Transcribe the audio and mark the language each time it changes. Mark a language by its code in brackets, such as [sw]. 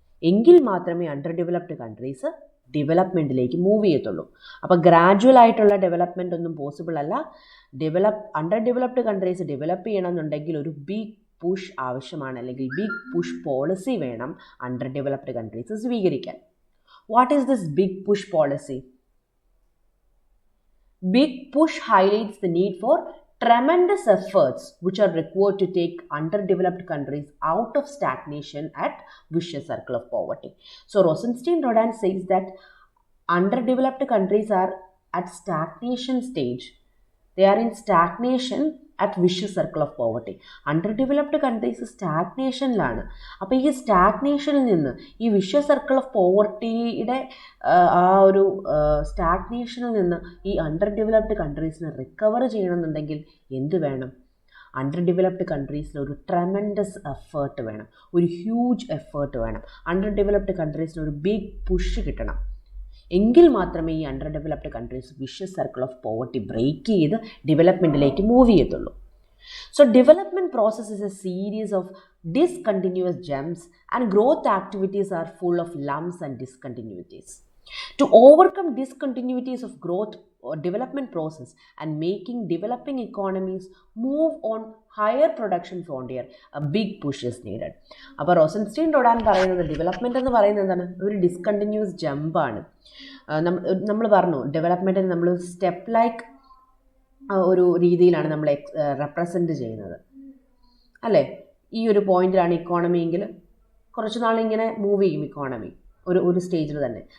[ml] എങ്കിൽ മാത്രമേ under developed countries ഡെവലപ്മെൻറ്റിലേക്ക് move ചെയ്യത്തുള്ളൂ. അപ്പോൾ ഗ്രാജുവൽ ആയിട്ടുള്ള ഡെവലപ്മെൻ്റ് ഒന്നും പോസിബിൾ അല്ല. അണ്ടർ ഡെവലപ്ഡ് കൺട്രീസ് ഡെവലപ്പ് ചെയ്യണമെന്നുണ്ടെങ്കിൽ ഒരു ബിഗ് പുഷ് ആവശ്യമാണ്, അല്ലെങ്കിൽ ബിഗ് പുഷ് പോളിസി വേണം അണ്ടർ ഡെവലപ്ഡ് കൺട്രീസ് സ്വീകരിക്കാൻ. [en] What is this big push policy? Big push highlights the need for tremendous efforts which are required to take underdeveloped countries out of stagnation at vicious circle of poverty. So Rosenstein Rodin says that underdeveloped countries are at stagnation stage. They are in stagnation at vicious circle of poverty. [ml] അണ്ടർഡെവലപ്ഡ് countries സ്റ്റാഗ്നേഷനിലാണ്. അപ്പോൾ ഈ സ്റ്റാഗ്നേഷനിൽ നിന്ന്, ഈ vicious circle of പോവർട്ടിയുടെ ആ ഒരു സ്റ്റാഗ്നേഷനിൽ നിന്ന് ഈ അണ്ടർഡെവലപ്ഡ് കൺട്രീസിനെ recover ചെയ്യണമെന്നുണ്ടെങ്കിൽ എന്ത് വേണം? അണ്ടർഡെവലപ്ഡ് കൺട്രീസിന് ഒരു ട്രെമൻഡസ് എഫേർട്ട് വേണം, ഒരു ഹ്യൂജ് എഫേർട്ട് വേണം. അണ്ടർഡെവലപ്ഡ് കൺട്രീസിന് ഒരു ബിഗ് പുഷ് കിട്ടണം. എങ്കിൽ മാത്രമേ ഈ under developed countries vicious circle of poverty break ചെയ്ത് ഡെവലപ്മെൻറ്റിലേക്ക് മൂവ് ചെയ്യത്തുള്ളൂ. [en] So development process is a series of discontinuous jumps and growth activities are full of lumps and discontinuities. To overcome discontinuities of growth or development process and making developing economies move on higher production frontier, a big push is needed. [ml] അപ്പോൾ റോസൻസ്റ്റീൻ റൊഡാൻ പറയുന്നത് development എന്ന് പറയുന്നത് എന്താണ്? ഒരു discontinuous ജമ്പാണ്. നമ്മൾ പറഞ്ഞു ഡെവലപ്മെൻറ്റിന് നമ്മൾ step like ഒരു രീതിയിലാണ് നമ്മൾ റെപ്രസെൻറ്റ് ചെയ്യുന്നത്, അല്ലേ? ഈ ഒരു പോയിന്റിലാണ് ഇക്കോണമി എങ്കിൽ കുറച്ച് നാളിങ്ങനെ മൂവ് ചെയ്യും ഇക്കോണമി ഒരു സ്റ്റേജിൽ തന്നെ.